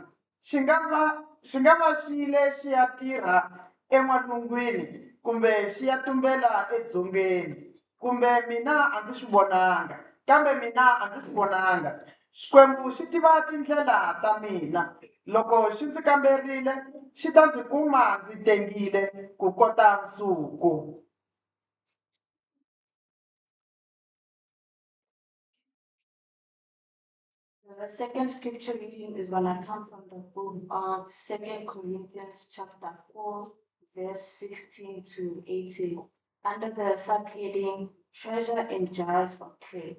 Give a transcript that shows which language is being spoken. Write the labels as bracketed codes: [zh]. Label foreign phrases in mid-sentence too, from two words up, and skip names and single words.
[ts] Xi nga va xi yile xi ya tirha en'walungwini kumbe xi ya tumbela edzongeni. Kumbe mina a ndzi swi vonanga, kambe mina a ndzi swi vonanga. Xikwembu xi tiva tindlela ta mina. Loko xi ndzi kamberile xi ta ndzi kuma ndzi tengile ku kota nsuku. [en] The second scripture reading is going to come from the book of 2 Corinthians chapter 4, verse 16 to 18, under the subheading, Treasure in Jars of Clay.